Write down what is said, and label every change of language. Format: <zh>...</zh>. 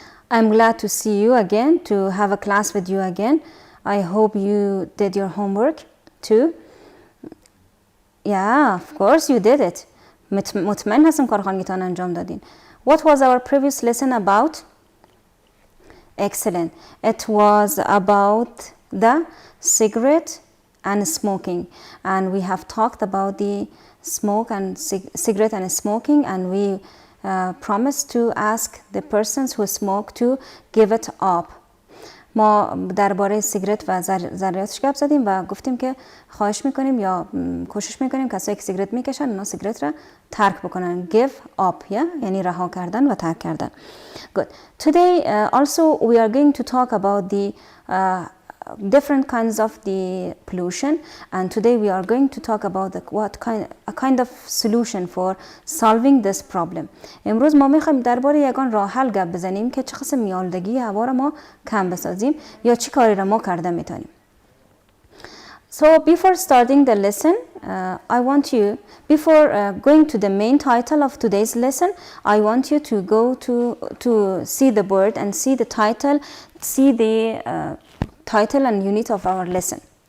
<en>I'm glad to see you again, to have a class with you again. I hope you did your homework too. Yeah, of course you did it.</en> <fa>مطمئن هستم کارخانگیتان انجام دادین.</fa> <en>What was our previous lesson about? Excellent. It was about the cigarette and smoking, and we have talked about the smoke and cigarette and smoking, and we promised to ask the persons who smoke to give it up.</en> <fa>ما درباره سیگرت و ضرریاتش گپ زدیم و گفتیم که خواهش میکنیم یا کوشش میکنیم کسایی که سیگرت میکشن اونا سیگرت را ترک بکنن.</fa> <en>Give up,</en> <fa>یعنی رها کردن و ترک کردن.</fa> <en>Good. Today also we are going to talk about the different kinds of the pollution, and today we are going to talk about a kind of solution for solving this problem.</en> <fa>امروز ما میخوایم درباره یگان راه حل گپ بزنیم که چه قسم میالودگی هوا را ما کم بسازیم یا چی کاری را ما کرده میتونیم.</fa> <en>So before starting the lesson, I want you, before going to the main title of today's lesson, I want you to go to see the board and see the title, see the title and unit of our lesson.</en>